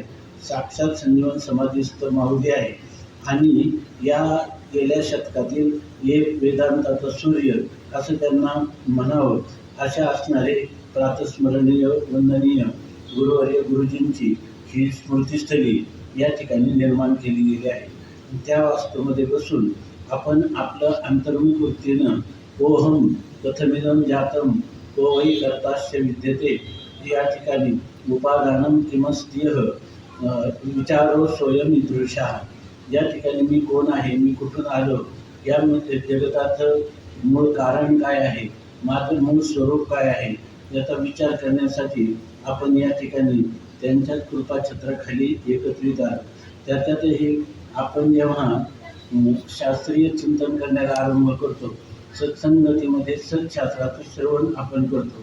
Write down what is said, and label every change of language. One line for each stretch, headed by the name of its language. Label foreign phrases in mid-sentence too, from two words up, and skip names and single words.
Marathi: साक्षात संजीवन समाधीस्थ माऊली आहे. आणि या गेल्या शतकातील एक वेदांताचा सूर्य असं त्यांना म्हणावं अशा असणारे प्रातस्मरणीय वंदनीय गुरुवर्य गुरुजींची ही स्मृतिस्थळी या ठिकाणी निर्माण केली गेली आहे. त्या वास्तूमध्ये बसून आपण आपलं अंतर्मुख वृत्तीनं
Sanskrit: ओहम कथमिदं जातं को वै कर्तास्य विद्यते.
Marathi: या ठिकाणी
Sanskrit: उपादानं किमस्त्यह विचारो स्वयं ईदृशः.
Marathi: या ठिकाणी मी कोण आहे, मी कुठून आलो, या जगताचं मूळ कारण काय आहे, माझं मूळ स्वरूप काय आहे, याचा विचार करण्यासाठी आपण या ठिकाणी त्यांच्याच कृपाछत्राखाली एकत्रित आहोत. त्याच्यातही आपण जेव्हा शास्त्रीय चिंतन करण्याला आरंभ करतो, सत्संगतीमध्ये सत्शास्त्राचं श्रवण आपण करतो.